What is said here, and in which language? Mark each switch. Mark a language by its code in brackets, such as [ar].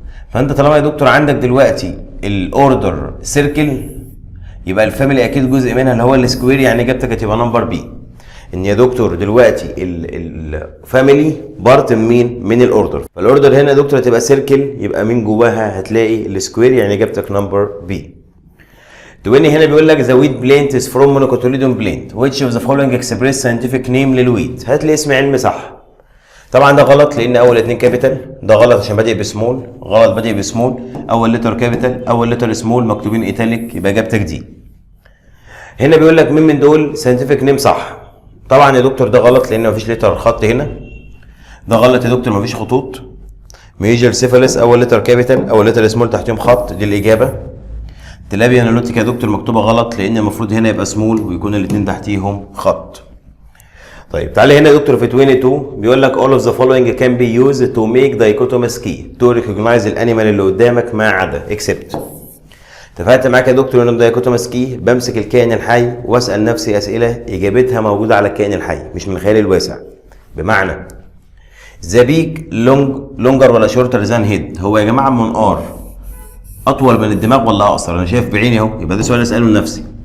[ar] فانت طالما يا دكتور عندك دلوقتي الاوردر سيركل، يبقى الفاميلي اكيد جزء منها اللي هو السكوير، يعني اجابتك هتبقى نمبر بي. ان يا دكتور دلوقتي الفاميلي بارت مين؟ من الاوردر. فالاوردر هنا يا دكتور هتبقى سيركل، يبقى مين جواها؟ هتلاقي السكوير، يعني اجابتك نمبر بي. [en] 20 [ar] هنا بيقول لك [en] the wheat plant is from monocotyledon plant which of the following express scientific name للويت. [ar] هات لي اسم علمي صح. طبعا ده غلط لان اول اتنين كابيتال، ده غلط عشان بادئ بسمول، غلط بادئ بسمول، اول لتر كابيتال اول لتر سمول مكتوبين ايتاليك، يبقى اجابتك دي. هنا بيقول لك مين من دول ساينتفك نيم صح. طبعا يا دكتور ده غلط لان مفيش لتر خط هنا، ده غلط يا دكتور مفيش خطوط. ميجر سيفاليس اول لتر كابيتال اول لتر سمول تحتهم خط، دي الاجابه. تلابيا انالوتيكا يا دكتور مكتوبه غلط لان المفروض هنا يبقى سمول ويكون الاثنين تحتيهم خط. طيب تعالى هنا يا دكتور في 22 بيقول لك [en] all of the following can be used to make dichotomous key to recognize [ar] الانيمال اللي قدامك ما عدا [en] except. [ar] اتفقت معاك يا دكتور ان dichotomous key بمسك الكائن الحي واسال نفسي اسئله اجابتها موجوده على الكائن الحي مش من الخيال الواسع. بمعنى [en] the beak longer [ar] ولا [en] shorter than head؟ [ar] هو يا جماعه المنقار اطول من الدماغ ولا اقصر؟ انا شايف بعيني اهو، يبقى ده سؤال اساله لنفسي.